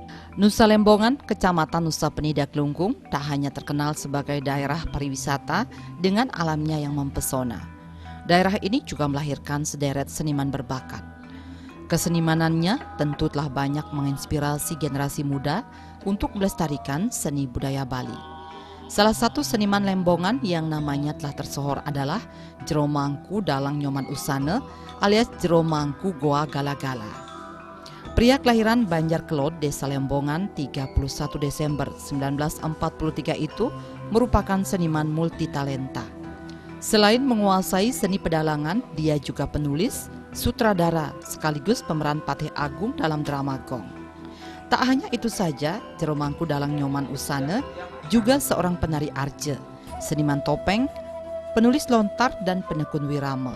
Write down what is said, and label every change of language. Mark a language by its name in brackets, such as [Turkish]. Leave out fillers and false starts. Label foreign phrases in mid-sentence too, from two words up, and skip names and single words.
[Indonesian] Nusa Lembongan, Kecamatan Nusa Penida Klungkung, tak hanya terkenal sebagai daerah pariwisata dengan alamnya yang mempesona. Daerah ini juga melahirkan sederet seniman berbakat. Kesenimanannya tentu telah banyak menginspirasi generasi muda untuk melestarikan seni budaya Bali. Salah satu seniman Lembongan yang namanya telah tersohor adalah Jero Mangku Dalang Nyoman Usane alias Jero Mangku Goa Gala-Gala. Pria kelahiran Banjar Kelod, Desa Lembongan, 31 Desember 1943 itu merupakan seniman multitalenta. Selain menguasai seni pedalangan, dia juga penulis, sutradara, sekaligus pemeran Patih Agung dalam drama Gong. Tak hanya itu saja, Jero Mangku Dalang Nyoman Usane juga seorang penari arce, seniman topeng, penulis lontar, dan penekun wirama.